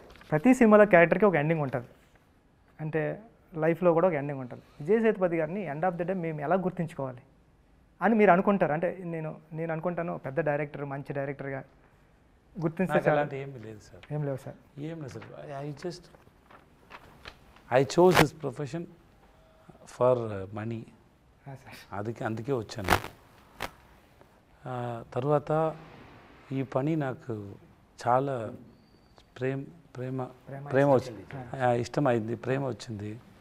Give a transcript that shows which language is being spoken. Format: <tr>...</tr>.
<te>ప్రతి సినిమాలో క్యారెక్టర్కి ఒక ఎండింగ్ ఉంటుంది, అంటే లైఫ్లో కూడా ఒక ఎండింగ్ ఉంటుంది. విజయ్ సేతుపతి గారిని ఎండ్ ఆఫ్ ద డే మేము ఎలా గుర్తుంచుకోవాలి అని మీరు అనుకుంటారు? అంటే నేను అనుకుంటాను పెద్ద డైరెక్టర్, మంచి డైరెక్టర్గా గుర్తించే అలాంటి ఏమి లేదు సార్. ఏం లేవు సార్. ఏం లేదు sir.</te> <en>I chose this profession for money.</en> <te>అందుకే వచ్చాను. తర్వాత ఈ పని నాకు చాలా ప్రేమ వచ్చింది, ఇష్టమైంది, ప్రేమ వచ్చింది.</te>